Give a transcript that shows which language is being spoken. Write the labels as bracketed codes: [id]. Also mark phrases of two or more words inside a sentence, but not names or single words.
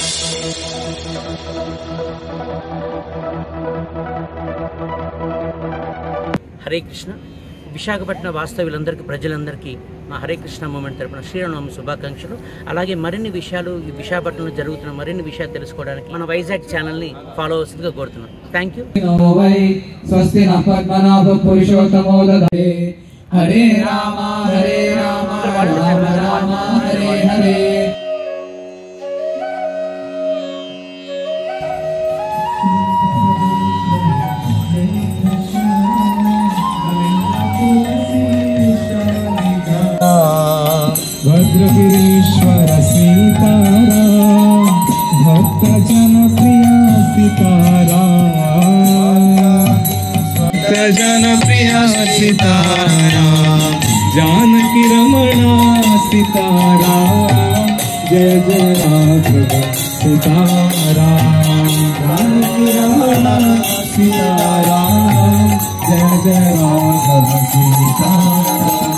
[te] హరే కృష్ణ. విశాఖపట్నం వాస్తవ్యులందరికీ ప్రజలందరికీ మా హరే కృష్ణ మూమెంట్ తరపున శ్రీరామనవమి శుభాకాంక్షలు. అలాగే మరిన్ని విషయాలు ఈ విశాఖపట్నంలో జరుగుతున్న మరిన్ని విషయాలు తెలుసుకోవడానికి మన వైజాగ్ ఛానల్ని ఫాలో అవ్వాల్సిందిగా కోరుతున్నాం. [en] thank you. [sa] హరే రామ హరే రామ రామ రామ హరే హరే. भद्रगिरीश्वर सीताराम भक्त जन प्रिय सीताराम भक्त जन प्रिय सीताराम जानकी रमणा सीताराम जय जय राघव सीताराम जानकी रमणा सीताराम जय जय राघव सीताराम